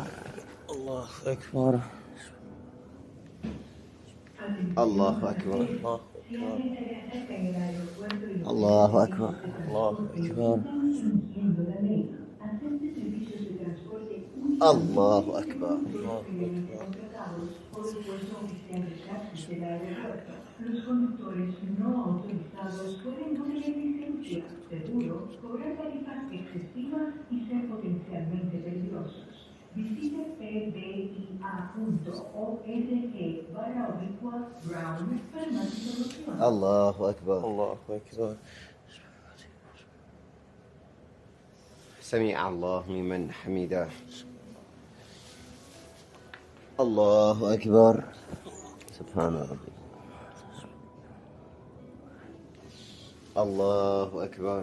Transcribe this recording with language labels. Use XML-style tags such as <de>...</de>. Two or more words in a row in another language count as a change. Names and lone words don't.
<ar>الله أكبر الله أكبر. الله أكبر الله أكبر. الله أكبر الله أكبر.</ar> <es>Los conductores no autorizados pueden no tener licencia, seguro, cobrar tarifas excesivas y ser potencialmente peligrosos. Visite pdia.org/Brown para más información.</es> <ar>الله أكبر. الله أكبر سمع الله لمن حمده. الله أكبر. سبحان ربي. الله أكبر.</ar>